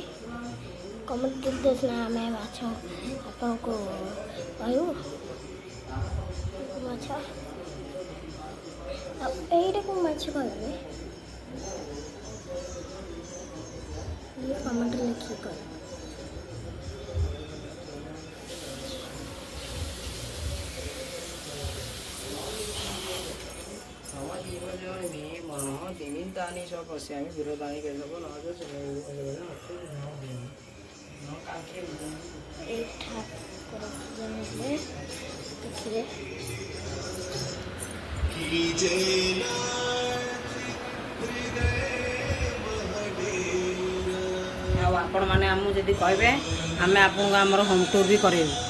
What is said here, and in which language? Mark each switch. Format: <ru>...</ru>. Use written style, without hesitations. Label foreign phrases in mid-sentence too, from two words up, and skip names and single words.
<or>କମେଣ୍ଟ ଦେଲେ ସିନା ଆମେ ମାଛ ଆପଣଙ୍କୁ କହିବୁ ମାଛ। ଆଉ ଏଇଟା କେଉଁ ମାଛ କହିବେ କମେଣ୍ଟରେ ଲେଖିକି କହିବେ।</or> <sa>दिनितानि च पश्यामि विरोधानि केशव न च</sa> <or>ଦେଖିବେ ଆଉ ଆପଣମାନେ ଆମକୁ ଯଦି କହିବେ ଆମେ ଆପଣଙ୍କୁ ଆମର ହୋମ୍ ଟୁର୍ ବି କରେଇବୁ।</or>